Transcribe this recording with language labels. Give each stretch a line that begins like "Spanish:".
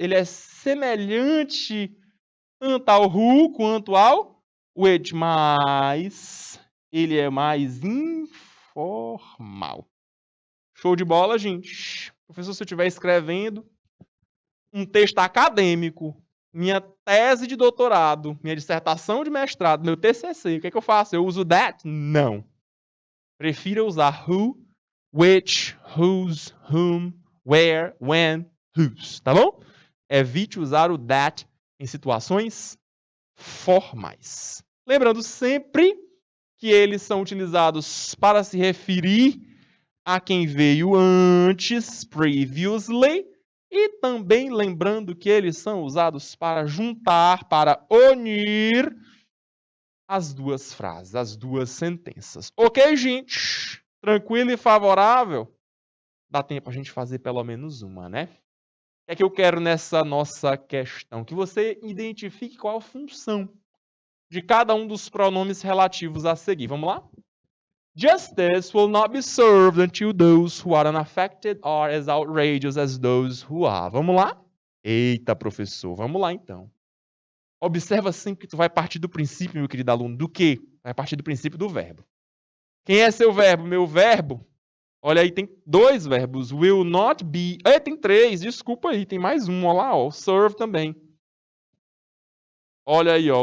Portuguese: Ele é semelhante tanto ao who quanto ao which, mas ele é mais informal. Show de bola, gente? Professor, se eu estiver escrevendo um texto acadêmico, minha tese de doutorado, minha dissertação de mestrado, meu TCC, o que é que eu faço? Eu uso that? Não. Prefiro usar who, which, whose, whom, where, when, whose, tá bom? Evite usar o that em situações formais. Lembrando sempre que eles são utilizados para se referir a quem veio antes, previously, e também lembrando que eles são usados para juntar, para unir as duas frases, as duas sentenças. Ok, gente? Tranquilo e favorável? Dá tempo a gente fazer pelo menos uma, né? O que é que eu quero nessa nossa questão? Que você identifique qual a função de cada um dos pronomes relativos a seguir. Vamos lá?
English: Justice will not be served until those who are unaffected are as outrageous as those who are.
Portuguese: Vamos lá? Eita, professor, vamos lá então. Observa sempre que tu vai partir do princípio, meu querido aluno, do quê? Vai partir do princípio do verbo. Quem é seu verbo? Meu verbo? Olha aí, tem dois verbos.
English: Will not be.
Portuguese: Tem três, desculpa aí, tem mais um, olha lá, ó. Serve também. Olha aí, ó.